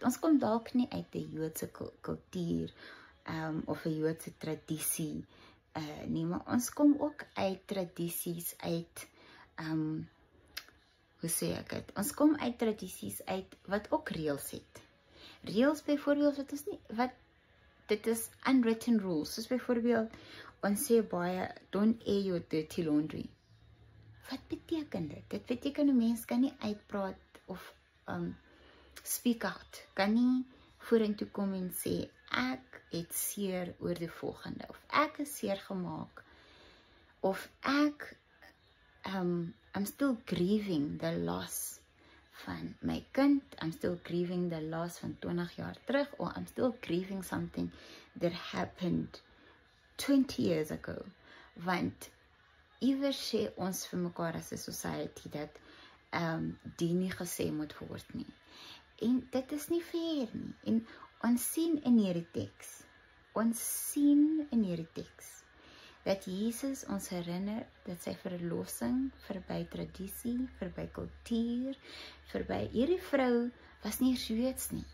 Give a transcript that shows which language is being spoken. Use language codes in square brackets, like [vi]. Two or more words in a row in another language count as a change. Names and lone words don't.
[af] Ons kom dalk nie uit 'n Joodse kultuur of 'n Joodse tradisie nie, maar ons kom ook uit tradisies uit hoe sê ek dit? Ons kom uit tradisies uit wat ook reëls het. Reëls byvoorbeeld dit is [en] unwritten rules, [af] soos byvoorbeeld ons sê baie [en] don't air your dirty laundry. [af] Wat beteken dit? Dit beteken 'n mens kan nie uitpraat of [en] speak out, [af] kan nie vorentoe kom en sê ek het seer oor die volgende, of ek is seer gemaak, of ek [en] I'm still grieving the loss [af] van my kind, [en] I'm still grieving the loss [af] van 20 jaar terug, [en] or I'm still grieving something that happened 20 years ago, [af] want iewers sê ons vir mekaar as 'n society dat die nie gesê moet word nie. En dit is nie fair nie. En ons sien in hierdie teks, dat Jesus ons herinner dat sy verlossing verby tradisie, verby kultuur, verby hierdie vrou was nie Joods nie.